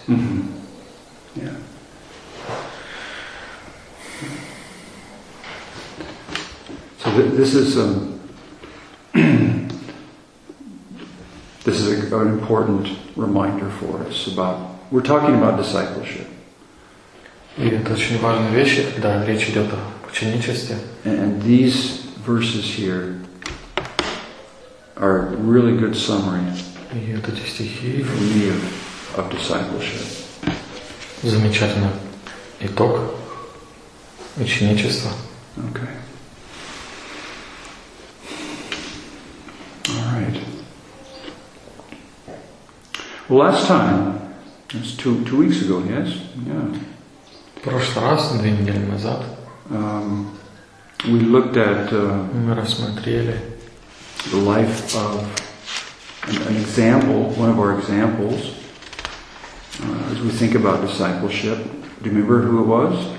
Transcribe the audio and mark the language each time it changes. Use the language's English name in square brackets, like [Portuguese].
[English] Mm-hmm. Yeah. So this is an important reminder for us about, we're talking about discipleship. [Russian] И это очень важная вещь, когда речь идет о ученичестве. [English] And these verses here are really good summary. [Russian] И вот эти стихи [English] for me of discipleship. [Russian] Замечательно. Итог ученичества. [English] Okay. All right. Well, last time, it was two weeks ago, yes? Yeah. [Russian] Прошлый раз, две недели назад. [English] We looked at [Russian] мы рассмотрели [English] the life of an example, one of our examples, as we think about discipleship. Do you remember who it was?